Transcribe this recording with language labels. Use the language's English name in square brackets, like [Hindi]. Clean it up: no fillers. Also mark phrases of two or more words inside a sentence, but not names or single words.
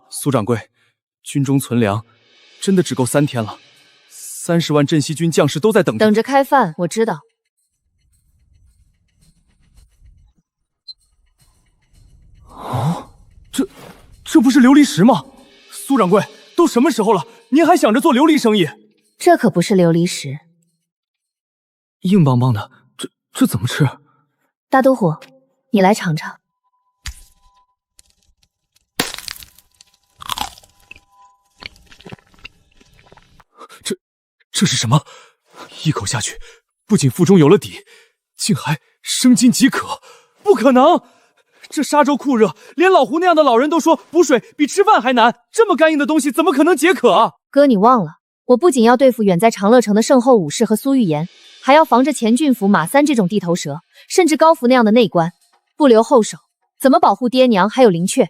[Chinese] 蘇掌櫃，軍中存糧真的只夠3天了，30萬鎮西軍將士都在等着開飯。我知道。啊，這不是琉璃石嗎？蘇掌櫃，都什麼時候了，您還想着做琉璃生意？這可不是琉璃石，硬邦邦的，這怎麼吃？大都護，你來嘗嘗。這是什麼？一口下去，不僅腹中有了底，竟還生津解渴。不可能！這沙洲酷熱，連老胡那樣的老人都說補水比吃飯還難。這麼乾硬的東西，怎麼可能解渴啊？哥，你忘了，我不僅要對付遠在長樂城的聖後武士和蘇玉言，還要防着錢郡府馬三這種地頭蛇，甚至高福那樣的內官。不留后手，怎麼保護爹娘還有靈雀？